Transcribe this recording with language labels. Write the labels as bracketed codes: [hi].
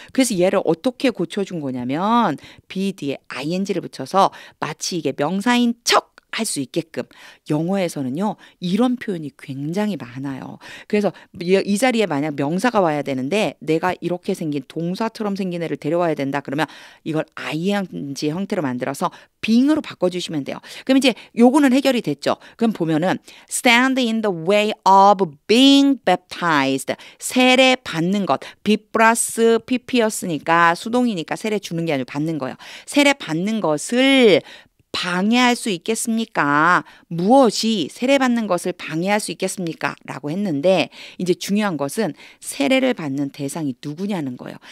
[ko] 그래서 얘를 어떻게 고쳐준 거냐면 be 뒤에 ing를 붙여서 마치 이게 명사인 척 할 수 있게끔 영어에서는요. 이런 표현이 굉장히 많아요. 그래서 이 자리에 만약 명사가 와야 되는데 내가 이렇게 생긴 동사처럼 생긴 애를 데려와야 된다. 그러면 이걸 ing 형태로 만들어서 being으로 바꿔주시면 돼요. 그럼 이제 요거는 해결이 됐죠. [en] 그럼 보면은 stand in the way of being baptized. [ko] 세례 받는 것. be 플러스 pp였으니까 수동이니까 세례 주는 게 아니고 받는 거예요. 세례 받는 것을 방해할 수 있겠습니까? 무엇이 세례받는 것을 방해할 수 있겠습니까? 라고 했는데 이제 중요한 것은 세례를 받는 대상이 누구냐는 거예요.